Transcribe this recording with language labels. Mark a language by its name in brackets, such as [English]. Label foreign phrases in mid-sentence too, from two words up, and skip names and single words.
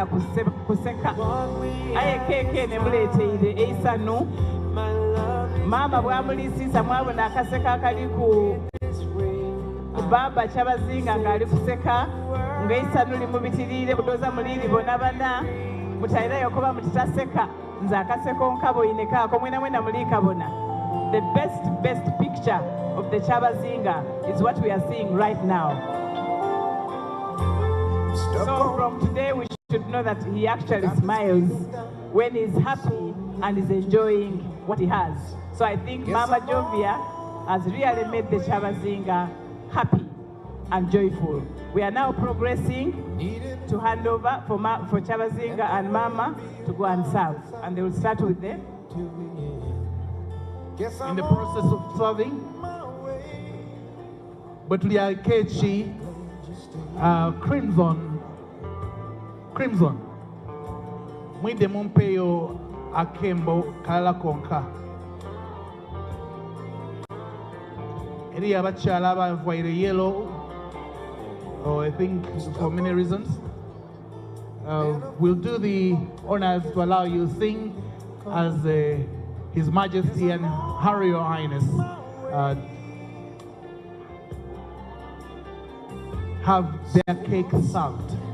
[Soga] kuseka aye keke ne muleeteire eisanu mama bwamuliisiisa mwabona akaseka akali ku baba Kyabazinga ng'ali kuseka ng'eisanu limubitiriire budoza muliri bona bana mutairayo kuba mutitaseka nze akaseko nkabo ine kaako mwena muliikabona. [English] The best picture of the Kyabazinga is what we are seeing right now. So from today we should know that he actually smiles when he's happy and is enjoying what he has. So I think Mama Jovia has really made the Kyabazinga happy and joyful. We are now progressing to hand over for Kyabazinga and Mama to go and serve. And they will start with them. In the process of serving, but we are Kechi Crimson. [Soga] Mwide mumpeyo akembo kalala konka. Eri abachala abavaire [English] yellow, I think for many reasons. We'll do the honors to allow you to sing as His Majesty and Her Royal Highness have their cake served.